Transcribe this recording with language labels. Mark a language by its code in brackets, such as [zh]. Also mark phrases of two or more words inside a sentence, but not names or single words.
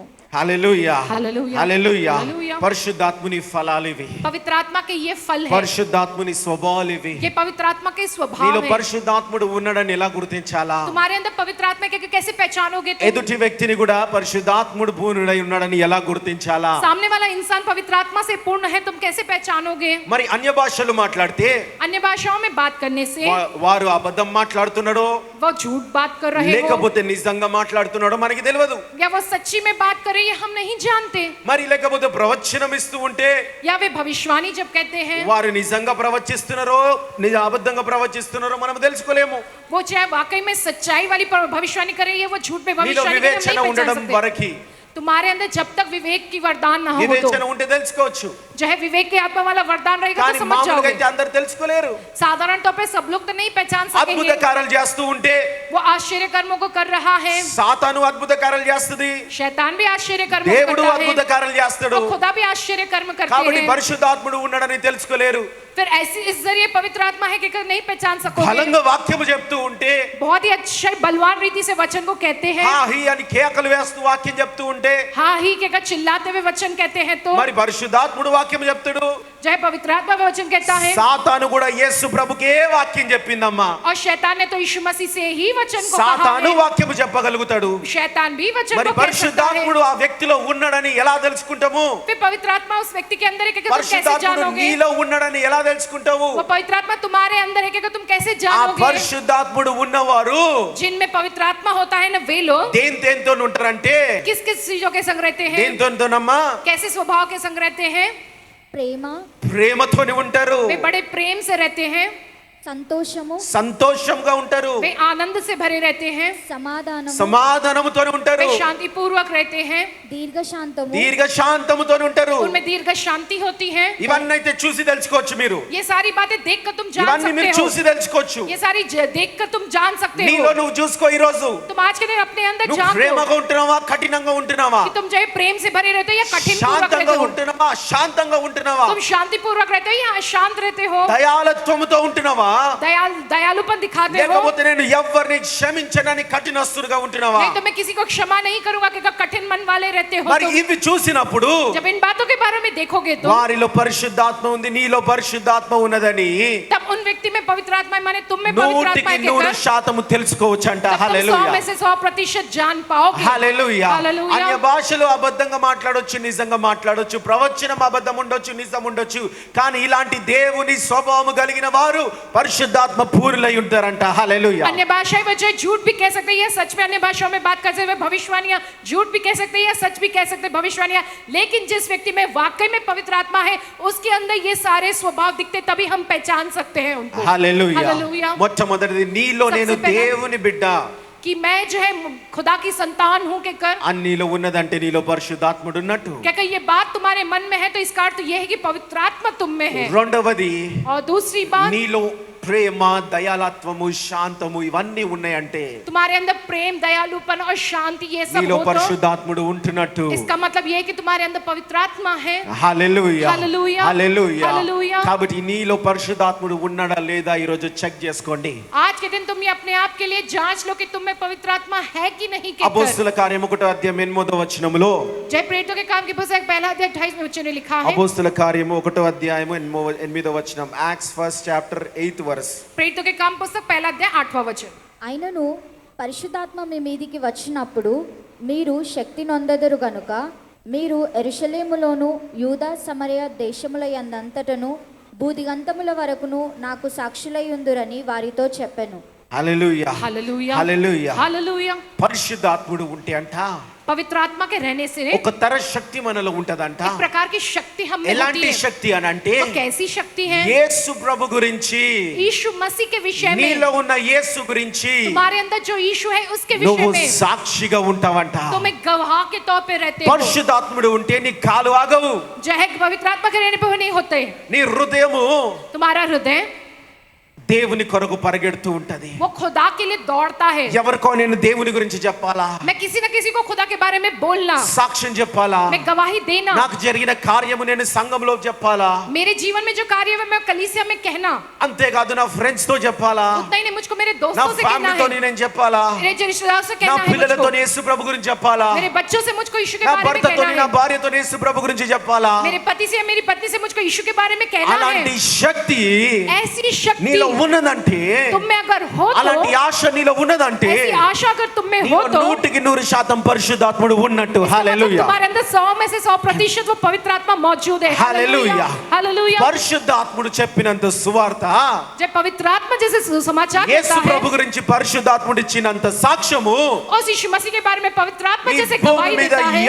[te] హల్లెలూయా. హల్లెలూయా. హల్లెలూయా. హల్లెలూయా. పరిశుద్ధాత్ముని ఫలాలు ఇవి. [hi] पवित्र आत्मा के ये फल है, [te] పరిశుద్ధాత్ముని స్వభావాలు ఇవి. [hi] ये पवित्र आत्मा के स्वभाव [te] నీలో [hi] है। [te] పరిశుద్ధాత్ముడు ఉన్నాడని ఎలా గుర్తించాలా? [hi] तुम्हारे अंदर पवित्र आत्मा के कैसे पहचानोगे तुम? [te] ఎదుటి వ్యక్తిని కూడా పరిశుద్ధాత్ముడు పూర్ణుడై ఉన్నాడని ఎలా గుర్తించాలా? [hi] सामने वाला इंसान पवित्र आत्मा से पूर्ण है, तुम कैसे पहचानोगे? [te] మరి అన్య భాషలు మాట్లాడితే [hi] अन्य भाषाओं में बात करने से [te] వారు అబద్ధం మాట్లాడుతున్నాడో [hi] वो झूठ बात कर रहे हो [te] లేకపోతే నిజంగా మాట్లాడుతున్నాడో మనకి తెలియదు. [hi] या वो सच्ची में बात कर रहे हैं, हम नहीं जानते। [te] మరి లేకపోతే ప్రవచనం ఇస్తూ ఉంటే [hi] या वे भविष्यवाणी जब कहते हैं, [te] వారు నిజంగా ప్రవచిస్తున్నారో అబద్ధంగా ప్రవచిస్తున్నారో మనం తెలుసుకోలేము. [hi] वो चाहे वाकई में सच्चाई वाली भविष्यवाणी कर रही है, वो झूठ में [te] నీలో [hi] भविष्यवाणी कर रही है, हम [te] వివేచన [hi] नहीं पहचान [te] ఉండడం [hi] सकते। [te] వరకి, [hi] तुम्हारे अंदर जब तक विवेक की वरदान ना हो तो, [te] వివేచన ఉంటే తెలుసుకోవచ్చు. [hi] जो है विवेक की आत्मा वाला वरदान रहेगा [te] కానీ [hi] तो समझ [te] మామూలుగా [hi] जाओगे। [te] అయితే అందరు తెలుసుకోలేరు. [hi] साधारण तौर पे सब लोग तो नहीं पहचान [te] అద్భుత [hi] सकेंगे। [te] కార్యాలు చేస్తూ ఉంటే [hi] वो आश्चर्य कर्मों को कर रहा है, [te] సాతాను అద్భుత కార్యాలు చేస్తుంది, [hi] शैतान भी आश्चर्य कर्म [te] దేవుడు [hi] करता [te] అద్భుత [hi] है, [te] కార్యాలు చేస్తాడు. [hi] और खुदा भी आश्चर्य कर्म करते [te] కాబట్టి [hi] हैं। [te] పరిశుద్ధాత్ముడు ఉన్నాడని తెలుసుకోలేరు. [hi] फिर ऐसी इस जरिए पवित्र आत्मा है कि नहीं पहचान सकोगे। [te] బలంగా వాక్యము చెప్తూ ఉంటే [hi] बहुत ही अच्छे बलवान रीति से वचन को कहते हैं, [te] హా హీ అని కేకలు వేస్తూ వాక్యం చెప్తూ ఉంటే [hi] हाँ ही के अगर चिल्लाते हुए वचन कहते हैं तो [te] మరి పరిశుద్ధాత్ముడు వాక్యం చెప్తాడు. [hi] जो है पवित्र आत्मा में वचन कहता है, [te] సాతాను కూడా యేసు ప్రభుకే వాక్యం చెప్పిందమ్మా. [hi] और शैतान ने तो यीशु मसीह से ही वचन को कहा [te] సాతాను [hi] है। [te] వాక్యము చెప్పగలుగుతాడు. [hi] शैतान भी वचन [te] మరి [hi] को कह सकता है। [te] పరిశుద్ధాత్ముడు ఆ వ్యక్తిలో ఉన్నాడని ఎలా తెలుసుకుంటాము? [hi] फिर पवित्र आत्मा उस व्यक्ति के अंदर है कि तुम कैसे [te] పరిశుద్ధాత్ముడు [hi] जानोगे? [te] నీలో ఉన్నాడని ఎలా తెలుసుకుంటావు? [hi] वो पवित्र आत्मा तुम्हारे अंदर है कि तुम कैसे [te] ఆ [hi] जानोगे? [te] పరిశుద్ధాత్ముడు ఉన్నవారు [hi] जिनमें पवित्र आत्मा होता है ना, वे लोग [te] దేంతో ఉంటారంటే [hi] किस किस चीजों के संग रहते हैं, [te] దేంతోనమ్మా? [hi] कैसे स्वभाव के संग रहते हैं? [te] ప్రేమ, ప్రేమతోని ఉంటారు, [hi] वे बड़े प्रेम से रहते हैं, [te] సంతోషము, సంతోషంగా ఉంటారు, [hi] वे आनंद से भरे रहते हैं, [te] సమాధానము, సమాధానముతోని ఉంటారు, [hi] वे शांति पूर्वक रहते हैं, [te] దీర్ఘశాంతము, దీర్ఘ శాంతముతోని ఉంటారు. [hi] उनमें दीर्घ शांति होती है। [te] ఇవన్నీ అయితే చూసి తెలుసుకోవచ్చు మీరు. [hi] ये सारी बातें देख कर तुम जान [te] ఇవన్నీ మీరు [hi] सकते हो, [te] చూసి తెలుసుకోవచ్చు. [hi] ये सारी देख कर तुम जान सकते [te] నీలో [hi] हो। [te] నువ్వు చూసుకో. ఈ రోజు [hi] तुम आज के दिन अपने अंदर [te] నువ్వు [hi] जान लो [te] ప్రేమగా ఉంటున్నావా, కఠినంగా ఉంటున్నావా, [hi] कि तुम जो है प्रेम से भरे रहते हो या कठिन पूर्वक रहते [te] శాంతంగా [hi] हो, [te] ఉంటున్నావా, శాంతంగా ఉంటున్నావా, [hi] तुम शांति पूर्वक रहते हो या अशांत रहते हो, [te] దయాళత్వముతో ఉంటున్నావా, [hi] दयालुपन दिखाते हो, [te] లేకపోతే నేను ఎవరిని క్షమించనని కఠినస్తుడుగా ఉంటున్నావా? [hi] नहीं तो मैं किसी को क्षमा नहीं करूंगा कि कठिन मन वाले रहते हो [te] మరి [hi] तुम। [te] ఇవి చూసినప్పుడు [hi] जब इन बातों के बारे में देखोगे तो [te] వారిలో పరిశుద్ధాత్మ ఉంది, నీలో పరిశుద్ధాత్మ ఉన్నదని [hi] तब उन व्यक्ति में पवित्र आत्मा है, माने तुम में पवित्र आत्मा है, [te] 100% తెలుసుకోవచ్చంట. [hi] तब तुम 100 [te] హల్లెలూయా, [hi] में से 100% जान पाओगे। [te] హల్లెలూయా. హల్లెలూయా. అన్య భాషలు అబద్ధంగా మాట్లాడొచ్చు, నిజంగా మాట్లాడొచ్చు, ప్రవచనం అబద్ధం ఉండొచ్చు, నిజం ఉండొచ్చు, కానీ ఇలాంటి దేవుని స్వభావం కలిగిన వారు పరిశుద్ధాత్మ పూరులై ఉంటారంట. హల్లెలూయా. [hi] अन्य भाषाएं वजह झूठ भी कह सकते हैं या सच में अन्य भाषाओं में बात करते हुए भविष्यवाणियां झूठ भी कह सकते हैं या सच भी कह सकते हैं भविष्यवाणियां, लेकिन जिस व्यक्ति में वाकई में पवित्र आत्मा है उसके अंदर ये सारे स्वभाव दिखते, तभी हम पहचान सकते हैं उनको। [te] హల్లెలూయా. హల్లెలూయా. మొట్టమొదటిది నీలో నేను [hi] सबसे पहले- [te] దేవుని బిడ్డ [hi] कि मैं जो है खुदा की संतान हूं के कर, [te] అని నీలో ఉన్నదంటే నీలో పరిశుద్ధాత్ముడు ఉన్నట్టు. [hi] क्या कहीं ये बात तुम्हारे मन में है तो इसका अर्थ यह है कि पवित्र आत्मा तुम में है। [te] రెండవది [hi] और दूसरी बात, [te] నీలో ప్రేమ, దయాళత్వము, శాంతము ఇవన్నీ ఉన్నాయంటే [hi] तुम्हारे अंदर प्रेम, दयालुपन और शांति ये सब [te] నీలో [hi] हो तो [te] పరిశుద్ధాత్ముడు ఉంటున్నట్టు. [hi] इसका मतलब ये है कि तुम्हारे अंदर पवित्र आत्मा है। [te] హల్లెలూయా, హల్లెలూయా, హల్లెలూయా. హల్లెలూయా. కాబట్టి నీలో పరిశుద్ధాత్ముడు ఉన్నాడా లేదా ఈ రోజు చెక్ చేసుకోండి. [hi] आज के दिन तुम ये अपने आप के लिए जांच लो कि तुम में पवित्र आत्मा है कि नहीं के कर। [te] అపోస్తల కార్యం 1వ అధ్యాయం 8వ వచనములో, [hi] जय प्रेरितों के काम की पुस्तक पहला अध्याय 28वें वचन में लिखा है, [te] అపోస్తల కార్యము 1వ అధ్యాయము 8వ వచనం, [en] Acts first chapter 8th verse. [hi] प्रेरितों के काम पुस्तक पहला अध्याय 8वां वचन, [te] అయినను పరిశుద్ధాత్మ మీ మీదికి వచ్చినప్పుడు మీరు శక్తి నొందెదరు గనుక మీరు యెరూషలేములోను యూదా సమరయ దేశముల యందంతటను భూదిగంతముల వరకును నాకు సాక్షులై ఉందురని వారితో చెప్పెను. హల్లెలూయా, [hi] हालेलुया, [te] హల్లెలూయా. [hi] हालेलुया। [te] పరిశుద్ధాత్ముడు ఉంటే అంట [hi] पवित्र आत्मा के रहने से [te] ఒక తర శక్తి మనలో ఉంటదంట. [hi] एक प्रकार की शक्ति हम में होती [te] ఎలాంటి [hi] है। [te] శక్తి అని అంటే [hi] वो कैसी शक्ति है? [te] యేసు ప్రభు గురించి, [hi] यीशु मसीह के विषय में, [te] నీలో ఉన్న యేసు గురించి [hi] तुम्हारे अंदर जो यीशु है उसके [te] నువ్వు [hi] विषय में [te] సాక్షిగా ఉంటావంట. [hi] तुम एक गवाह के तौर पे रहते हो। [te] పరిశుద్ధాత్ముడు ఉంటే నీ కాలు ఆగవు, [hi] जो है पवित्र आत्मा के रहने पे वो नहीं होते। [te] నీ హృదయము [hi] तुम्हारा हृदय [te] దేవుని కొరకు పరిగెడుతూ ఉంటది. [hi] वो खुदा के लिए दौड़ता है। [te] ఎవరికో నేను దేవుని గురించి చెప్పాలా, [hi] मैं किसी न किसी को खुदा के बारे में बोलना, [te] సాక్ష్యం చెప్పాలా, [hi] मैं गवाही देना, [te] నాకు జరిగిన కార్యము నేను సంఘంలో చెప్పాలా, [hi] मेरे जीवन में जो कार्य है मैं कलीसिया में कहना, [te] అంతేకాదు నా ఫ్రెండ్స్ తో చెప్పాలా, [hi] उतना ही नहीं मुझको मेरे [te] నా [hi] दोस्तों से कहना [te] ఫ్యామిలీతో [hi] है, [te] నేను చెప్పాలా, [hi] मेरे जो रिश्तेदारों से [te] నా [hi] कहना है [te] పిల్లలతో [hi] मुझको, [te] యేసు ప్రభు గురించి చెప్పాలా, [hi] मेरे बच्चों से मुझको यीशु के [te] నా [hi] बारे में [te] భర్తతో [hi] कहना [te] నా [hi] है, [te] భార్యతో యేసు ప్రభు గురించి చెప్పాలా. [hi] मेरे पति से या मेरी पत्नी से मुझको यीशु के बारे में कहना [te] అలాంటి [hi] है। [te] శక్తి [hi] ऐसी शक्ति [te] నీలో ఉన్నదంటే, [hi] तुम में अगर हो तो, [te] అలాంటి ఆశ నీలో ఉన్నదంటే [hi] ऐसी आशा अगर तुम में हो [te] నీలో [hi] तो [te] 100% పరిశుద్ధాత్ముడు ఉన్నట్టు. [hi] मतलब [te] హల్లెలూయా, [hi] तुम्हारे अंदर 100 में से 100% वो पवित्र आत्मा मौजूद है। हालेलुया। हालेलुया। [te] పరిశుద్ధాత్ముడు చెప్పినంత సువార్త, [hi] जब पवित्र आत्मा जैसे सुसमाचार [te] యేసు [hi] कहता [te] ప్రభు [hi] है, [te] గురించి పరిశుద్ధాత్ముడు ఇచ్చినంత సాక్ష్యము [hi] उस यीशु मसीह के बारे में पवित्र आत्मा [te] ఈ [hi] जैसे [te] భూమి [hi] गवाही [te] మీద [hi] देता है,